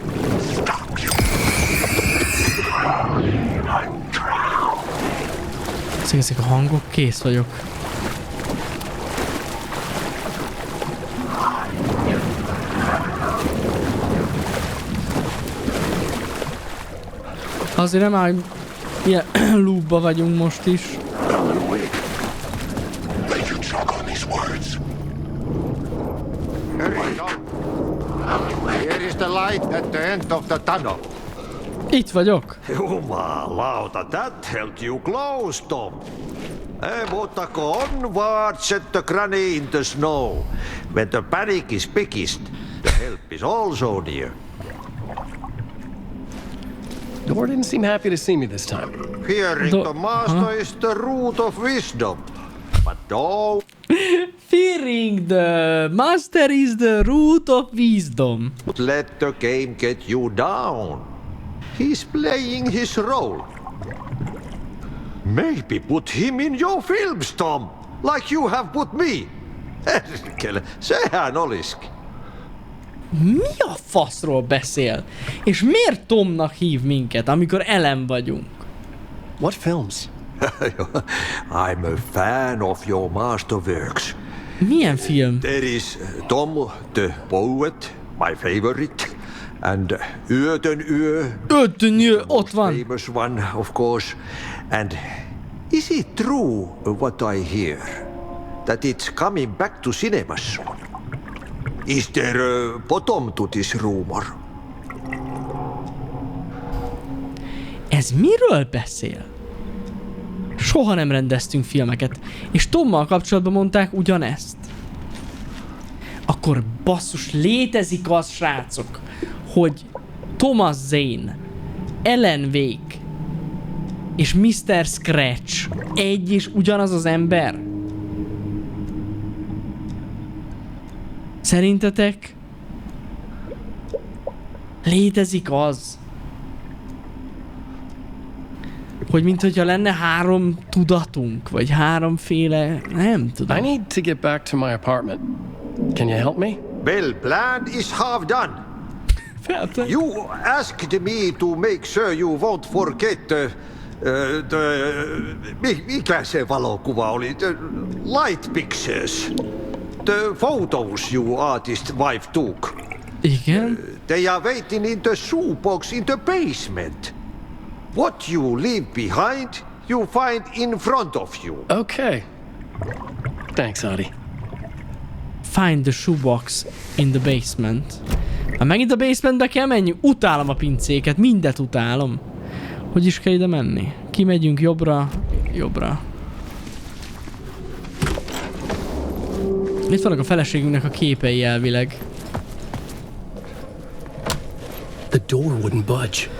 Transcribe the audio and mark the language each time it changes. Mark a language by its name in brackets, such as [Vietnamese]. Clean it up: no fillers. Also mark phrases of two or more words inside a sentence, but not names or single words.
[Hungarian] Ezek a hangok, kész vagyok. Azért nem áll, ilyen loopba vagyunk most is. [English] Here is the light at the end of the tunnel. [Hungarian] Itt vagyok. [Finnish] Jumalauta, [English] that held you close, Tom. Mutta onward, said the granny in the snow. When the panic is biggest, the help is also near. Door didn't seem happy to see me this time. Hearing the master is the root of wisdom. But don't Fearing the master is the root of wisdom. let the game get you down. He's playing his role. Maybe put him in your films, Tom, like you have put me. [Finnish] Sehän olisikin. [Hungarian] Mi a faszról beszél? És miért Tomnak hív minket, amikor Ellen vagyunk? [English] What films? I'm a fan of your masterworks. [Hungarian] Milyen film? [English] There is Tom the Poet, my favorite, and Ötönö, [Hungarian] ott van. [English] famous one, of course. And is it true what I hear, that it's coming back to cinemas? Is there a bottom to this rumor? [Hungarian] Ez miről beszél? Soha nem rendeztünk filmeket, és Tommal kapcsolatban mondták ugyanezt. Akkor basszus, létezik az, srácok, hogy Thomas Zane, Alan Wake és Mr. Scratch egy és ugyanaz az ember? Szerintetek létezik az, hogy minthogyha lenne 3 tudatunk, vagy 3-féle, nem tudom. [English] I need to get back to my apartment. Can you help me? Well, plan is half done. You asked me to make sure you won't forget [Finnish] mikä se valokuva oli? [English] The light pictures. The photos you artist wife took. [Hungarian] Igen? [English] They are waiting in the shoebox in the basement. What you leave behind, you find in front of you. Okay. Thanks, Adi. Find the shoebox in the basement. [Hungarian] Ha megint a basementbe kell menjünk, utálom a pincéket, mindet utálom. Hogy is kell ide menni? Kimegyünk jobbra, jobbra. Itt vannak a feleségünknek a képei elvileg. [English] The door wouldn't budge.